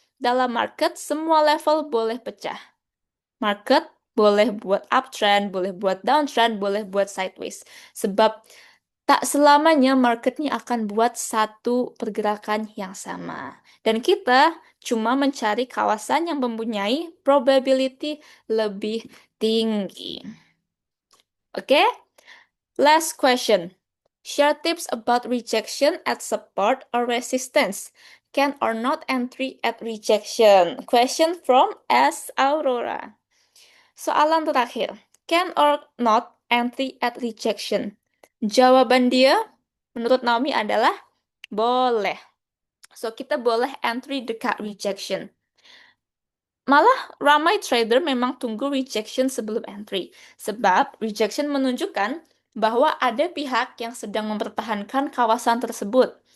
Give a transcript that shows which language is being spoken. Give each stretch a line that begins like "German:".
Malay: Dalam market, semua level boleh pecah. Market boleh buat uptrend, boleh buat downtrend, boleh buat sideways. Sebab tak selamanya marketnya akan buat satu pergerakan yang sama. Dan kita cuma mencari kawasan yang mempunyai probability lebih tinggi. Oke?
English: Last question. Share tips about rejection at support or resistance. Can or not entry at rejection? Question from S. Aurora.
Malay: Soalan terakhir.
English: Can or not entry at rejection?
Malay: Jawaban dia menurut Naomi adalah boleh. So, kita boleh entry dekat rejection. Malah ramai trader memang tunggu rejection sebelum entry. Sebab rejection menunjukkan bahwa ada pihak yang sedang mempertahankan kawasan tersebut.